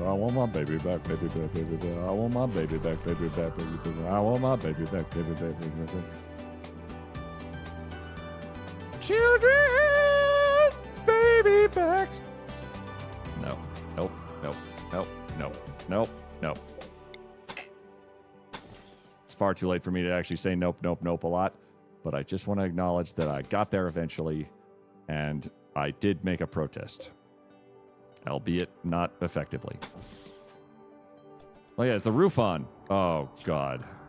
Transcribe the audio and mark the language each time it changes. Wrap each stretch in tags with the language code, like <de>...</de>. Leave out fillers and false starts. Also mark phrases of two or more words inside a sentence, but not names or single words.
<en>I want my baby back, baby back, baby back. I want my baby back, baby back, baby back. I want my baby back, baby back, baby back. Children, baby backs. No, nope, nope, nope, nope, nope, nope. It's far too late for me to actually say nope, nope, nope a lot, but I just want to acknowledge that I got there eventually, and I did make a protest, albeit not effectively. Oh yeah, is the roof on? Oh God.</en>